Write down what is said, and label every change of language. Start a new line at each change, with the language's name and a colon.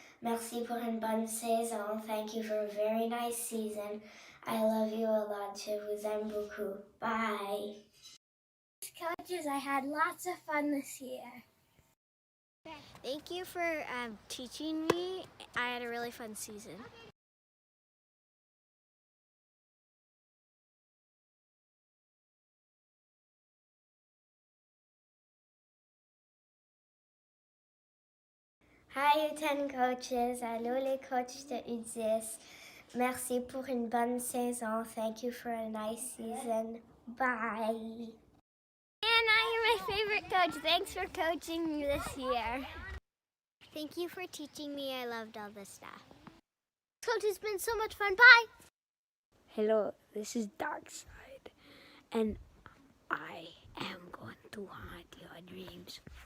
French: Merci pour une bonne saison.
English: Thank you for a very nice season. I love you a lot.
French: Je vous aime beaucoup.
English: Bye. Coaches, I had lots of fun this year. Thank you for teaching me. I had a really fun season. Hi U10 coaches,
French: allô les coachs de U10. Merci pour une bonne saison.
English: Thank you for a nice season. Bye. Anna, you're my favorite coach. Thanks for coaching me this year. Thank you for teaching me. I loved all the stuff. Coach, it's been so much fun. Bye. Hello, this is Darkside, and I am going to haunt your dreams.